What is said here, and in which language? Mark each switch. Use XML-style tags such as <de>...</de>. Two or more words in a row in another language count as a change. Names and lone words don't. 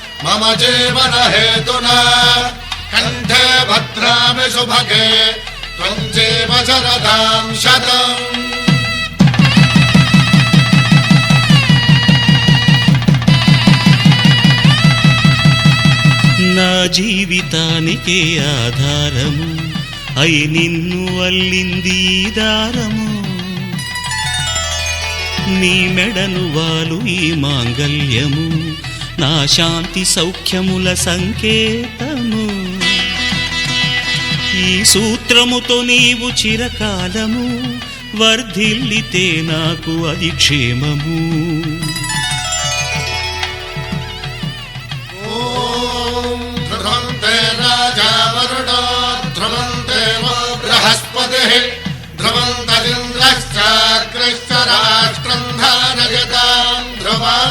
<sa>मम जीवन हेतुना कंठे भद्रामि शुभगे त्वं जीव शरदां शतम्</sa> <te>నా జీవితానికే ఆధారము అయి నిన్ను అల్లింది ఈ దారము నీ మెడను వాలు ఈ మాంగల్యము నా శాంతి సౌఖ్యముల సంకేతము ఈ సూత్రముతో నీవు చిరకాలము వర్ధిల్లితే నాకు అది క్షేమము</te> <sa>बृहस्पतिः ध्रुवन्तरिन्द्रश्चाग्रश्च राष्ट्रं धारयतां ध्रुवम्</sa>